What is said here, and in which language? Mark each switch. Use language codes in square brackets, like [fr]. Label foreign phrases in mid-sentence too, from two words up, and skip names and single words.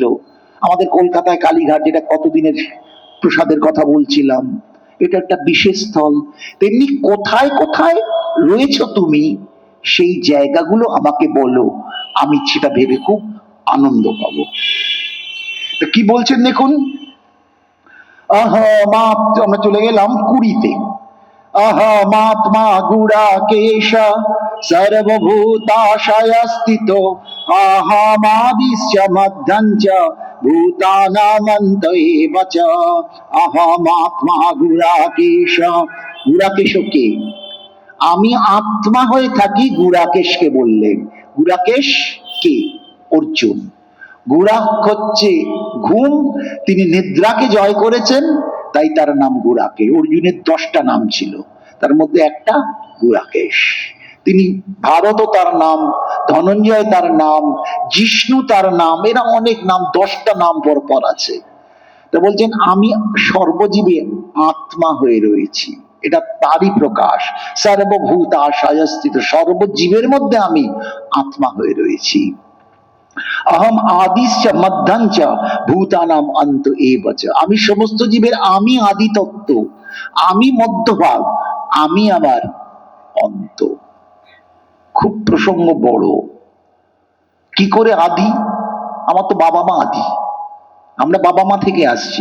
[bn] আমাদের কলকাতায় কালীঘাট, যেটা কতদিনের প্রসাদের কথা বলছিলাম, এটা একটা বিশেষ স্থল। তেমনি কোথায় কোথায় রয়েছ তুমি, সেই জায়গাগুলো আমাকে বলো, আমি সেটা ভেবে খুব আনন্দ পাবো। কি বলছেন দেখুন, আমরা চলে গেলাম 20-তে। [sa] अहमात्मा गुडाकेश सर्वभूताशय स्थितो अहमादिश्च मध्यञ्च भूतानामन्त एव च अहमात्मा गुडाकेश। [bn] গুড়াকেশ কে? আমি আত্মা হয়ে থাকি, গুড়াকেশকে বললেন। গুড়াকেশ কে? অর্জুন। গুড়াক হচ্ছে ঘুম, তিনি নিদ্রাকে জয় করেছেন, তাই তার নাম গুড়াকে। অর্জুনের 10টা নাম ছিল, তার মধ্যে একটা গুড়াকেশ। তিনি ভারতও তার নাম, ধনঞ্জয় তার নাম, জিষ্ণু তার নাম, এরা অনেক নাম, 10টা নাম পরপর আছে। তা বলছেন আমি সর্বজীবে আত্মা হয়ে রয়েছি, এটা তারই প্রকাশ। [sa] সর্বভূত আশায়স্থিত, [bn] সর্বজীবের মধ্যে আমি আত্মা হয়ে রয়েছি। [sa] अहम आदिश्च मध्यञ्च भूतानाम अंत एव च। [bn] আমি সমস্ত জীবের আমি আদি তত্ত্ব, আমি মধ্যভাগ, আমি আবার অন্ত। খুব প্রসঙ্গ বড়। কি করে আদি? আমার তো বাবা মা আদি, আমরা বাবা মা থেকে আসছি।